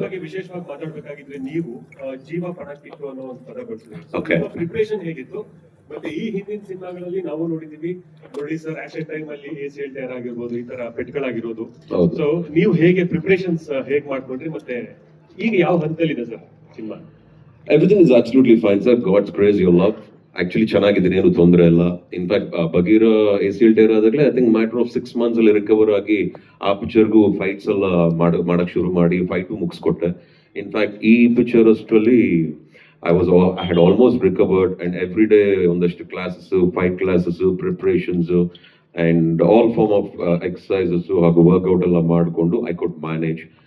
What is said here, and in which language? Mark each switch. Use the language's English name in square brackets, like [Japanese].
[Kannada] ಬಗ್ಗೆ ವಿಶೇಷವಾಗಿ ಮಾತಾಡ್ಬೇಕಾಗಿದ್ರೆ ನೀವು ಜೀವ ಪಣಕ್ಕಿತ್ತು ಅನ್ನೋ ಒಂದು ಪದ [English] Okay. [Kannada] ಬಳಸಿದ್ರಿ. ಪ್ರಿಪರೇಷನ್ ಹೇಗಿತ್ತು? ಮತ್ತೆ ಈ ಹಿಂದಿನ ಸಿನಿಮಾಗಳಲ್ಲಿ ನಾವು ನೋಡಿದೀವಿ, ಮುರಳಿ ಸರ್ ಆಕ್ಷನ್ ಟೈಮ್ ಅಲ್ಲಿ ACL ಟೈರ್ ಆಗಿರ್ಬೋದು, ಈ ತರ ಪೆಟ್ಗಳಾಗಿರೋದು. ಹೌದು. ಸೊ ನೀವು ಹೇಗೆ ಪ್ರಿಪರೇಷನ್ಸ್ ಹೇಗ್ ಮಾಡ್ಕೊಂಡ್ರಿ, ಮತ್ತೆ ಈಗ ಯಾವ ಹಂತದಲ್ಲಿದೆ sir cinema? [English] Everything is absolutely fine, sir. God's grace, your love. [Kannada] Actually ಚೆನ್ನಾಗಿದ್ದೀನಿ, ಏನು ತೊಂದರೆ ಇಲ್ಲ. In fact Bagheera ACL tyre ಆದಾಗಲೇ [English] I think matter of 6 months [Kannada] ಅಲ್ಲಿ ರಿಕವರ್ ಆಗಿ ಆ ಪಿಕ್ಚರ್ಗೂ ಫೈಟ್ಸ್ ಎಲ್ಲ ಮಾಡಕ್ ಶುರು ಮಾಡಿ ಫೈಟು ಮುಗಿಸ್ಕೊಟ್ಟೆ. [English] in fact ಈ picture ಅಷ್ಟರಲ್ಲಿ I had almost recovered and every day [Kannada] ಒಂದಷ್ಟು [English] classes, fight classes, preparations and all form of exercises ಹಾಗೂ workout [Kannada] ಎಲ್ಲ ಮಾಡಿಕೊಂಡು [English] I could manage.